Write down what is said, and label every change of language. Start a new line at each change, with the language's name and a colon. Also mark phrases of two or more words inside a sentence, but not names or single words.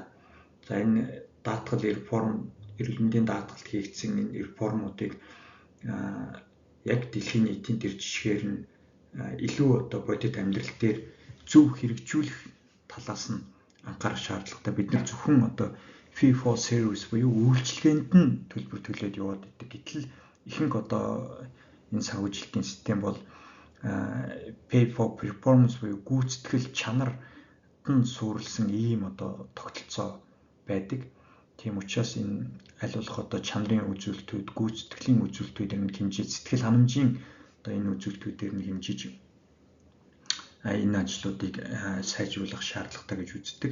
Mongolian: За энэ даатгал реформ, эрүүл мэндийн даатгалд хийгдсэн энэ реформуудыг яг дэлхийн нийтийн төр жишгээр нь илүү одоо бодит амьдрал дээр зөв хэрэгжүүлэх талаас нь анхаарах шаардлагатай. Бид нар зөвхөн одоо
English: fee for service
Mongolian: буюу үйлчилгээнд нь төлбөр төлөөд яваад идэг. Гэтэл ихэнх одоо энэ санхүүжилтийн систем бол
English: pay for performance
Mongolian: буюу гүйцэтгэл чанарт нь суурилсан ийм одоо тогтолцоо байдаг. Тийм учраас энэ аль болох одоо чанарын үзүүлэлтүүд, гүйцэтгэлийн үзүүлэлтүүдээр нь хэмжиж, сэтгэл ханамжийн одоо энэ үзүүлэлтүүдээр нь хэмжиж энэ ажлуудыг сайжруулах шаардлагатай гэж үздэг.